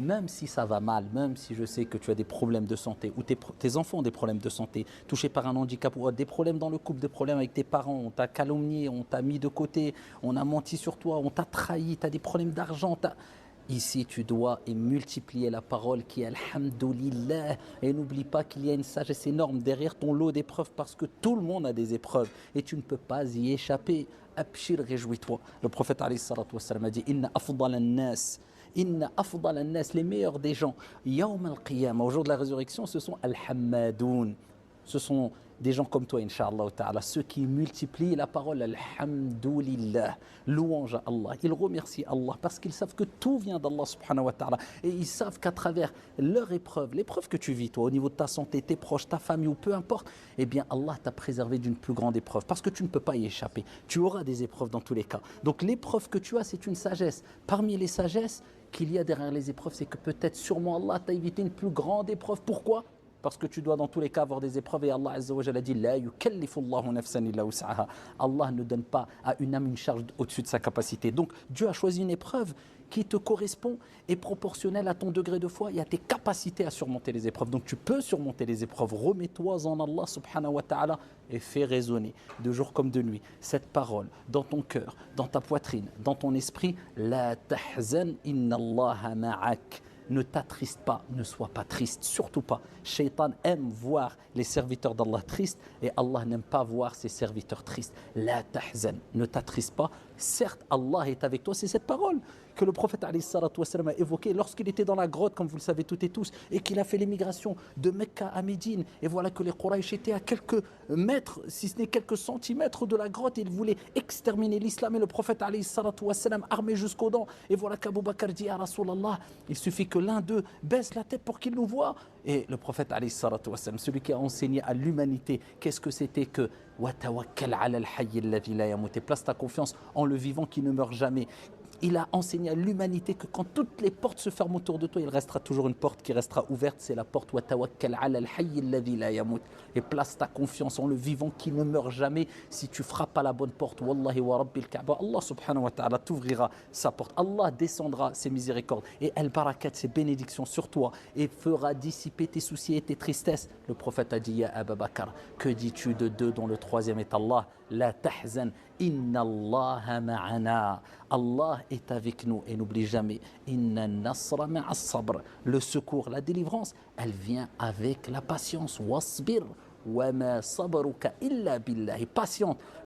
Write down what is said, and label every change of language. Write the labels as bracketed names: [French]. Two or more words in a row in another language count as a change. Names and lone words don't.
[French] Même si ça va mal, même si je sais que tu as des problèmes de santé ou tes enfants ont des problèmes de santé, touchés par un handicap ou des problèmes dans le couple, des problèmes avec tes parents, on t'a calomnié, on t'a mis de côté, on a menti sur toi, on t'a trahi, tu as des problèmes d'argent, Ici, tu dois multiplier la parole qui est Alhamdulillah. Et n'oublie pas qu'il y a une sagesse énorme derrière ton lot d'épreuves parce que tout le monde a des épreuves et tu ne peux pas y échapper. Abshir, réjouis-toi. Le prophète [Arabic] عليه الصلاة والسلام [French] a dit [Arabic] إن أفضل الناس. إن أفضل الناس, [French] les meilleurs des gens. [Arabic] يوم القيامة, [French] au jour de la résurrection, ce sont Al-Hammadoun. Ce sont des gens comme toi, [Arabic] إن شاء الله تعالى, [French] ceux qui multiplient la parole Alhamdulillah, louange à Allah. Ils remercient Allah parce qu'ils savent que tout vient d' [Arabic] الله سبحانه وتعالى. [French] Et ils savent qu'à travers leur épreuve, l'épreuve que tu vis, toi, au niveau de ta santé, tes proches, ta famille ou peu importe, eh bien Allah t'a préservé d'une plus grande épreuve parce que tu ne peux pas y échapper. Tu auras des épreuves dans tous les cas. Donc l'épreuve que tu as, c'est une sagesse. Parmi les sagesses qu'il y a derrière les épreuves, c'est que peut-être sûrement Allah t'a évité une plus grande épreuve. Pourquoi ? Parce que tu dois dans tous les cas avoir des épreuves et [Arabic] الله عز وجل [French] dit [Arabic] لا يكلف الله نفسا إلا وسعها. [French] Allah ne donne pas à une âme une charge au-dessus de sa capacité. Donc Dieu a choisi une épreuve qui te correspond et proportionnelle à ton degré de foi et à tes capacités à surmonter les épreuves. Donc tu peux surmonter les épreuves. Remets-toi en [Arabic] الله سبحانه وتعالى [French] et fais résonner de jour comme de nuit cette parole dans ton cœur, dans ta poitrine, dans ton esprit. [Arabic] لا تحزن إن الله معك. [French] Ne t'attriste pas, ne sois pas triste, surtout pas. Shaitan aime voir les serviteurs d'Allah tristes et Allah n'aime pas voir ses serviteurs tristes. [Arabic] لا تحزن, [French] ne t'attriste pas. Certes, Allah est avec toi, c'est cette parole que le prophète [Arabic] عليه الصلاة والسلام [French] a évoquée lorsqu'il était dans la grotte, comme vous le savez toutes et tous, et qu'il a fait l'émigration de Mecca à Médine. Et voilà que les Quraysh étaient à quelques mètres, si ce n'est quelques centimètres de la grotte, et ils voulaient exterminer l'islam. Et le prophète [Arabic] عليه الصلاة والسلام, [French] armé jusqu'aux dents, et voilà qu'Abu Bakr dit à Rasulallah, il suffit que l'un d'eux baisse la tête pour qu'il nous voie. Et le prophète [Arabic] عليه الصلاة والسلام, [French] celui qui a enseigné à l'humanité qu'est-ce que c'était que [Arabic] وتوكل على الحي الذي لا يموت, [French] et place ta confiance en le vivant qui ne meurt jamais. Il a enseigné à l'humanité que quand toutes les portes se ferment autour de toi, il restera toujours une porte qui restera ouverte, c'est la porte [Arabic] وتوكل على الحي الذي لا يموت, [French] et place ta confiance en le vivant qui ne meurt jamais. Si tu frappes à la bonne porte, [Arabic] والله ورب الكعبة الله سبحانه وتعالى [French] t'ouvrira sa porte. Allah descendra ses miséricordes et al-barakat, ses bénédictions sur toi et fera dissiper tes soucis et tes tristesses. Le prophète a dit ya Abu Bakr, que dis-tu de deux dont le troisième est Allah? [Arabic] لا تحزن إن الله معنا. [French] Allah est avec nous et n'oublie jamais [Arabic] إن النصر مع الصبر. [French] Le secours, la délivrance, elle vient avec la patience. [Arabic] واصبر وما صبرك إلا بالله. [French] Et patiente.